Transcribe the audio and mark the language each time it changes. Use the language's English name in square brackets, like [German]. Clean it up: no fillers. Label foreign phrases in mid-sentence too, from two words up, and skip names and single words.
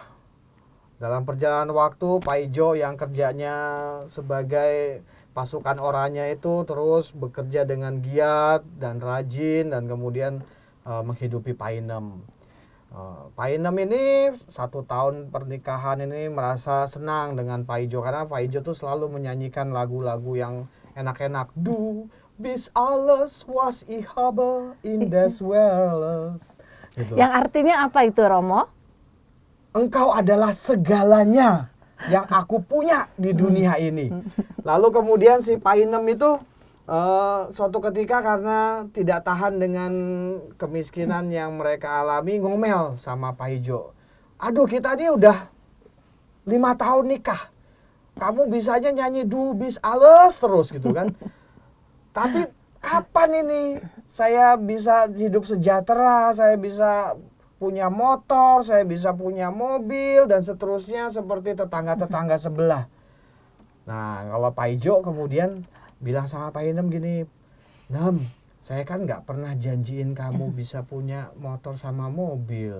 [Indonesian] Dalam perjalanan waktu, Pak Ijo yang kerjanya sebagai pasukan orangnya itu terus bekerja dengan giat dan rajin dan kemudian menghidupi Pak Inem. Pak Inem ini 1 tahun pernikahan ini merasa senang dengan Pak Ijo karena Pak Ijo tuh selalu menyanyikan lagu-lagu yang enak-enak. [German] Du bis alles was ich habe in des Welt. [Indonesian] Gitu. Yang artinya apa itu Romo? Engkau adalah segalanya yang aku punya di dunia ini. Lalu kemudian si Pak Inem itu suatu ketika karena tidak tahan dengan kemiskinan yang mereka alami, ngomel sama Pak Ijo. Aduh kita ini udah 5 tahun nikah. Kamu bisanya nyanyi [German] du bis alles [Indonesian] terus gitu kan. Tapi kapan ini saya bisa hidup sejahtera, saya bisa punya motor, saya bisa punya mobil, dan seterusnya seperti tetangga-tetangga sebelah. Nah, kalau Pak Ijo kemudian bilang sama Pak Inem gini, Nem, saya kan nggak pernah janjiin kamu bisa punya motor sama mobil.